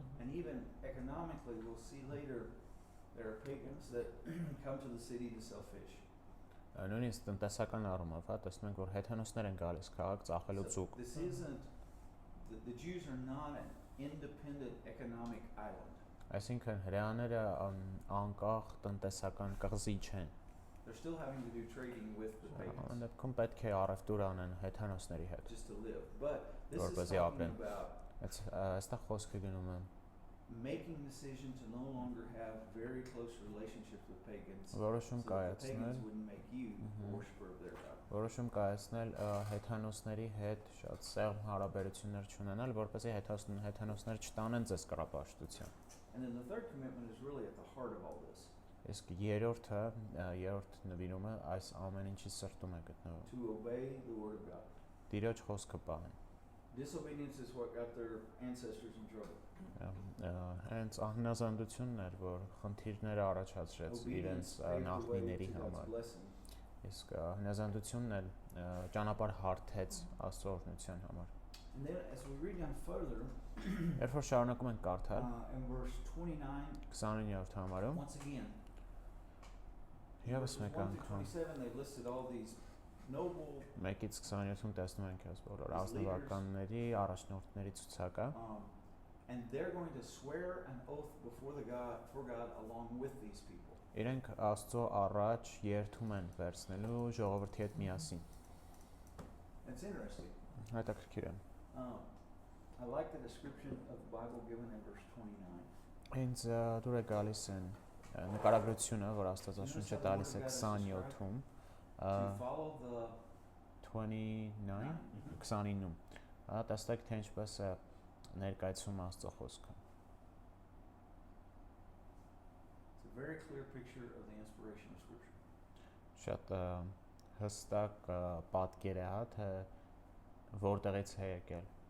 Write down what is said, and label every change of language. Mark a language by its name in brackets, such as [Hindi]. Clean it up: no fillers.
[English] And even economically we'll see later there are pagans that come to the city to sell fish. [Armenian] Նույնիսկ տնտեսական առումով, հա, տեսնում ենք որ հեթանոսներ են գալիս քաղաք ծախելու ցուկ։ [English] This isn't the Jews are not an independent economic island. [Armenian] Այսինքն հրեաները անկախ տնտեսական կղզի չեն։ [English] They're still having to do trading with the pagans. [Armenian] Դեպքում պետք է առևտուր անեն հեթանոսների հետ։ [English] Just to live. But [Armenian] որպեսզի ապրեն։ Այստեղ խոսքը գնում է [English] making decision to no longer have very close relationships with pagans. [Armenian] Որոշում [English] So that the [Armenian] կայացնել [English] pagans wouldn't make you a worshiper of their God. [Armenian] Որոշում կայացնել հեթանոսների հետ շատ սեղմ հարաբերություններ չունենալ, որպեսզի հեթանոսները չտանեն ձեզ կռապաշտության։ [English] And then the third commitment is really at the heart of all this. [Armenian] Իսկ երրորդ նվիրումը այս ամեն ինչի սրտում է գտնվում։ [English] To obey the word of God. [Armenian] Տիրոջ խոսքը պահեն։ [English] Disobedience is what got their ancestors in trouble. [Armenian] Հենց անհնազանդությունն էր, որ խնդիրները առաջացրեց իրենց նախնիների համար։ Իսկ հնազանդությունն էլ ճանապարհ հարթեց Աստծո օրհնության համար։ [English] And then as we read down further, [Armenian] Երբ որ շարունակում ենք կարդալ, [English] in verse 29, [Armenian] 29-րդ համարում, [English] once again, [Armenian] Եվս մեկ անգամ [English] 27 they listed all these noble [Armenian] 1-ից 27-ում տեսնում ենք այս բոլոր ազնվականների, առաջնորդների ցուցակը, [English] and they're going to swear an oath before God along with these people. [Armenian] իրենք Աստծո առաջ երդում են վերցնելու ժողովրդի հետ միասին։ [English] It's interesting. [Armenian] Հետաքրքիր է։ [English] I like the description of the Bible given in verse 29. [Armenian] Հենց դուր է գալիս են նկարագրությունը, որ Աստվածաշունչը տալիս է 27-ում, [English] To follow the [Armenian] 29-ում, տեսեք թե ինչպես է ներկայացում Աստծո խոսքը։ [English] It's a very clear picture of the inspiration of Scripture. [Armenian] Շատ հստակ պատկեր է, թե որտեղից է եկել